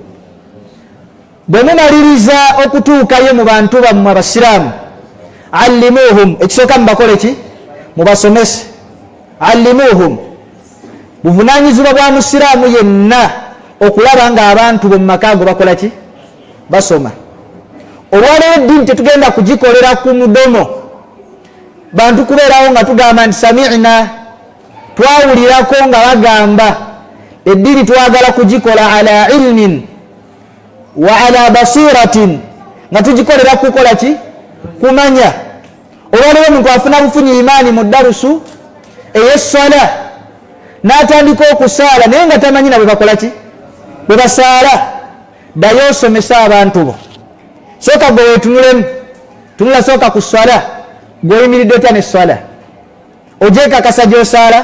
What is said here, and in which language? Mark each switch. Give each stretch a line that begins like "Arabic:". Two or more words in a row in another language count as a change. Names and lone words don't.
Ganda: bwe mumaliriza okutuukayo mu bantu bammwe abasiraamu allimuhum ekisooka mubakole ki mubasomese allimuhum buvunaanyizibwa bwa musiraamu yenna okulaba nga abantu be mu maka ago bakola ki basoma olwaleero eddiini tetugenda kugikolera ku mudomo bantu kubeerawo nga tugamba nti sami'na, twawulirako nga bagamba eddiini twagala kugikola
Arabic: على علم وعلى بصيرة,
Ganda: nga tugikolera kukola ki? Kumanya. olwaliwo omuntu afuna bufunyi imaani mu darusu ey'essala n'atandika okusaala naye nga tamanyi na bwe bakola ki? Bwe basaala. Ddayo osomesa abantu bo. Sooka gwe weetunulemu, tunula sooka ku swala, gw'oyimiridde otya n'esswala, ogyekakasa gy'osaala.